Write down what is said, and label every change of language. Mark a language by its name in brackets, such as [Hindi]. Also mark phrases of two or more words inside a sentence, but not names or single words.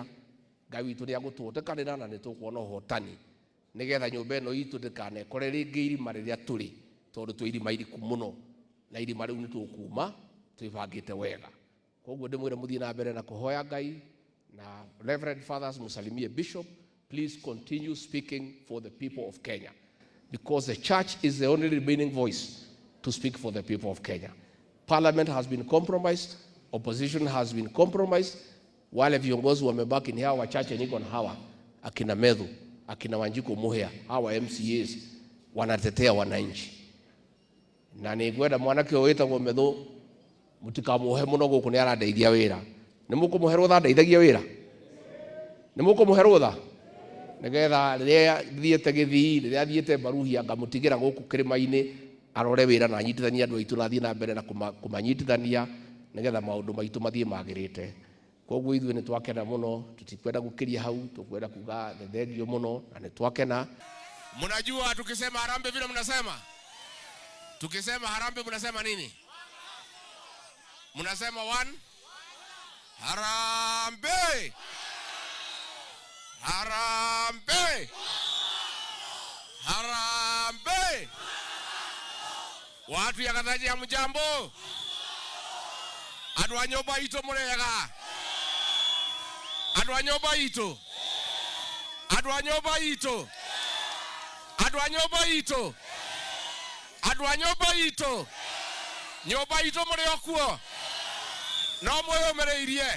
[Kikuyu] Ngai witu ni agututekanira na ni tukuona uhotani nigetha nyumba ino itu ndikanekore ringi irima riria turi, tondu twi irima iriku muno na irima riu ni tukuma twibangite wega. Koguo ndimwire muthie na mbere na kuhoya Ngai. [Swahili] Na [English] Reverend Fathers [Swahili] musalimie Bishop, [English] please continue speaking for the people of Kenya, because the church is the only remaining voice to speak for the people of Kenya. Parliament has been compromised, opposition has been compromised. [Swahili] Wale viongozi wamebaki ni hawa wachache niko na hawa akina Medhu, akina Wanjiku Muhea, hawa MCAs wanatetea wananchi. [Kikuyu] Na nigwenda mwanake wetagwo Medhu mutikamuhe muno guku ni arandeithia wira. Nimukumuhe rutha ndeithagia wira? Nimukumuhe rutha? Nigetha riria thiete Githii, riria thiete Baruhia ngamutigira guku kirima-ini arore wira na nyitithania andu aitu na thie na mbere na kumanyitithania nigetha maundu maitu mathie magirite. Koguo ithuĩ ni twakena muno, tutikwenda gukiria hau, tukwenda kuga thengio muno na ni twakena. [Swahili] Mnajua tukisema harambe vile mnasema? Tukisema harambe mnasema nini? Mnasema one? Harambe! Harambe! Harambe! Watu ya Gathaji ya mjambo? [Kikuyu] Andu a nyumba itu murega? Andu a nyumba itu? Andu a nyumba itu? Andu a nyumba itu? Andu a nyumba itu? Nyumba itu muri okuo? No mwiyumireirie?